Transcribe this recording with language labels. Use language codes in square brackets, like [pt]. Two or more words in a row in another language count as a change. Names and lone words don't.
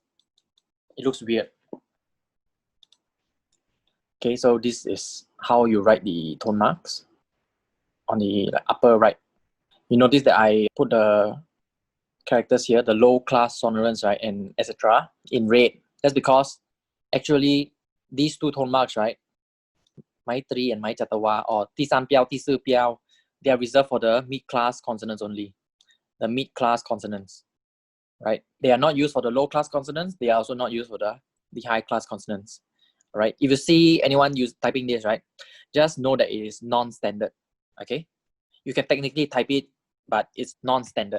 [en] It looks weird. Okay. So this is how you write the tone marks on the upper right. You notice that I put the characters here, the low class sonorants, right, and etc. in red. That's because actually these 2 tone marks, right, [th] ไม้ตรี [en] and [th] ไม้จัตวา [en] or [zh] 第三标第四标, [en] they are reserved for the mid class consonants only. The mid class consonants, right? They are not used for the low class consonants. They are also not used for the high class consonants. Right? If you see anyone typing this, right, just know that it is non-standard. Okay, you can technically type it, but it's non-standard.